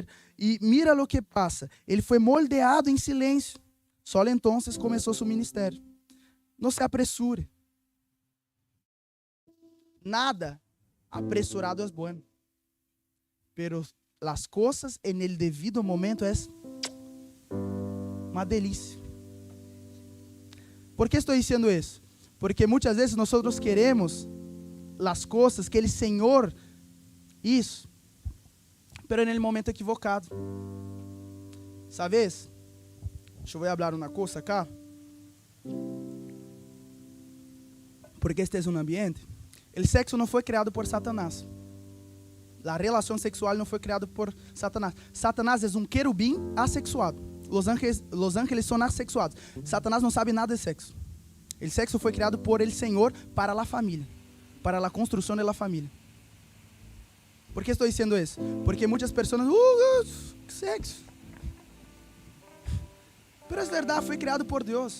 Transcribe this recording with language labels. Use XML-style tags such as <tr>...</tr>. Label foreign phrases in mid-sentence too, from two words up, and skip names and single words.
<pt>E mira o que passa. Ele foi moldeado em silêncio. Só então começou seu ministério. Não se apressure. Nada apressurado é bom. Pero as coisas</pt> <es>en el</es> <pt>devido momento é uma delícia. ¿Por que estou dizendo isso? Porque muitas vezes nós queremos as coisas que o Senhor</pt> <es>hizo, pero en el momento equivocado.</es> <pt>¿Sabes? Eu vou falar uma coisa acá. Porque este é um ambiente. O sexo não foi criado por Satanás. A relação sexual não foi criada por Satanás. Satanás é um querubim assexuado.</pt> <es>Los ángeles</es> <pt>são assexuados. Satanás não sabe nada de sexo. O sexo foi criado por el Senhor para a família, para a construção da família. ¿Por que estou dizendo isso? Porque muitas pessoas, sexo. Pero é verdade, foi criado por Deus.</pt>